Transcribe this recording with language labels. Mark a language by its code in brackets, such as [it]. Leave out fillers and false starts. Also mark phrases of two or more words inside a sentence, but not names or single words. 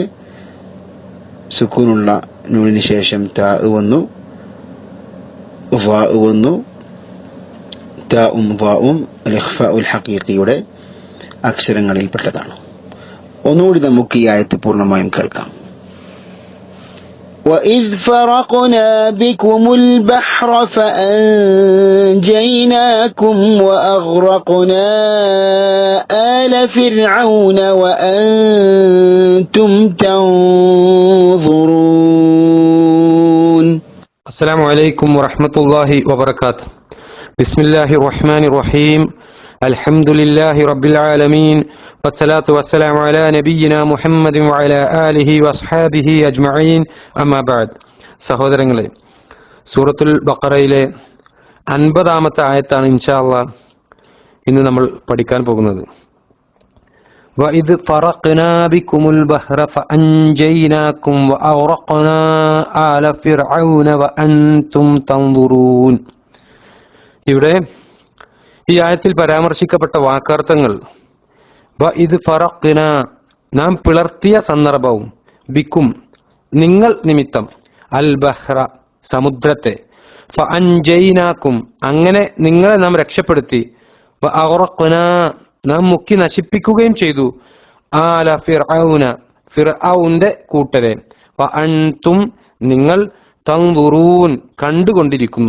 [ml] സുക്കൂനുള്ള നൂനിന് ശേഷം താ വന്നു, ളാ വന്നു. താഉം ളാഉം [ar] الإخفاء الحقيقي [ml] അക്ഷരങ്ങളിൽപ്പെട്ടതാണ്. ഒന്നുകൂടി നമുക്ക് ഈ ആയത്ത് പൂർണ്ണമായും കേൾക്കാം. [ar] وَإِذْ فَرَقْنَا بِكُمُ الْبَحْرَ فَأَنْجَيْنَاكُمْ وَأَغْرَقْنَا آلَ فِرْعَوْنَ وَأَنْتُمْ تَنْظُرُونَ. السلام عليكم ورحمة الله وبركاته. بسم الله الرحمن الرحيم. الحمد لله رب العالمين والصلاة والسلام على نبينا محمد وعلى آله وأصحابه أجمعين. أما بعد. [ml] സഹോദരങ്ങളെ, സൂറത്തുൽ ബഖറയിലെ 50-ാമത്തെ ആയത്താണ് [ar] إن شاء الله [ml] ഇന്ന് നമ്മൾ പഠിക്കാൻ പോകുന്നത്. [ar] وَإِذْ فَرَقْنَا بِكُمُ الْبَحْرَ فَأَنْجَيْنَاكُمْ وَأَغْرَقْنَا آلَ فِرْعَوْنَ وَأَنْتُمْ تَنْظُرُونَ. [ml] ഇവിടെ ഈ ആയത്തിൽ പരാമർശിക്കപ്പെട്ട വാക്കാർത്ഥങ്ങൾ ഇത് ഫറഖ്ന നാം പിളർത്തിയ സന്ദർഭവും, ബിക്കും നിങ്ങൾ നിമിത്തം, [ar] البحر [ml] സമുദ്രത്തെ, ഫഅൻജൈനാക്കും അങ്ങനെ നിങ്ങളെ നാം രക്ഷപ്പെടുത്തി, വഅഗ്റഖ്ന നാം മുക്കി നശിപ്പിക്കുകയും ചെയ്തു, [ar] آل فرعون [ml] ഫിർഔന്റെ കൂട്ടരെ, വഅൻതും നിങ്ങൾ തൻദുറൂൻ കണ്ടുകൊണ്ടിരിക്കുന്നു.